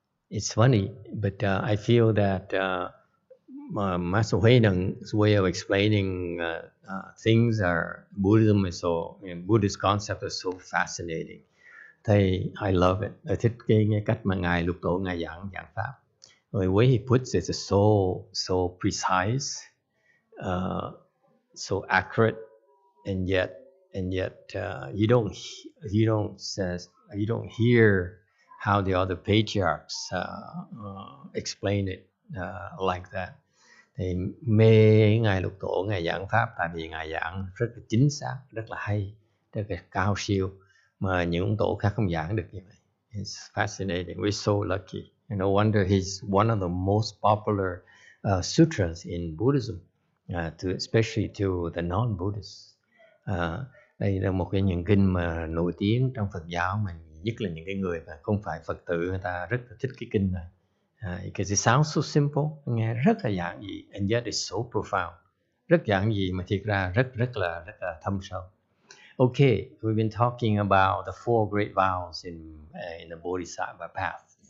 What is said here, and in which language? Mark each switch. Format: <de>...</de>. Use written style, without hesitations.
<en>It's funny, but I feel that Master Wei Neng's way of explaining things are Buddhism is so, Buddhist concept is so fascinating. Thầy, I love it.</en> <vi>Tôi thích cái cách mà ngài lục tổ ngài giảng pháp.</vi> <en>The way he puts it is so precise, so accurate, and yet you don't hear how the other patriarchs explain it like that.</en> <vi>Thì mê Ngài Lục Tổ, Ngài giảng Pháp, tại vì Ngài giảng rất là chính xác, rất là hay, rất là cao siêu, mà những ông Tổ khác không giảng được như vậy.</vi> <en>It's fascinating, we're so lucky. And no wonder he's one of the most popular sutras in Buddhism, especially to the non-Buddhists.</en> <vi>Đây là một cái những kinh mà nổi tiếng trong Phật giáo, mà nhất là những cái người mà không phải Phật tử, người ta rất là thích cái kinh này.</vi> <en>Because it sounds so simple,</en> <vi>nghe rất là giản dị,</vi> <en>and yet it's so profound.</en> <vi>Rất giản dị mà thiệt ra rất là thâm sâu.</vi> <en>Okay, we've been talking about the four great vows in the Bodhisattva path.</en>